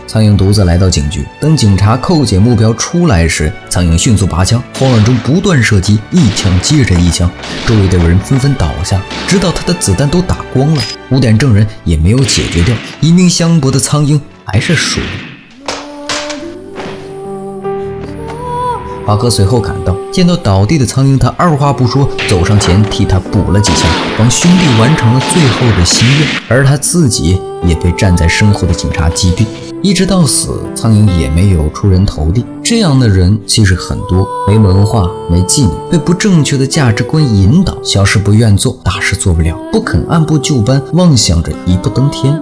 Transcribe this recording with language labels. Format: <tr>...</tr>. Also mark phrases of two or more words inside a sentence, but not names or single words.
<zh>蒼蠅獨自來到警局，等警察扣解目標出來時，蒼蠅迅速拔槍，慌亂中不斷射擊，一槍接着一槍，周圍的人紛紛倒下，直到他的子彈都打光了，污點證人也沒有解決掉，以命相搏的蒼蠅還是輸了。華哥隨後趕到，見到倒地的蒼蠅，他二話不說走上前替他補了幾槍，幫兄弟完成了最後的心願，而他自己也被站在身後的警察擊斃。一直到死，苍蝇也没有出人头地。这样的人其实很多，没文化，没纪律，被不正确的价值观引导，小事不愿做，大事做不了，不肯按部就班，妄想着一步登天。</zh>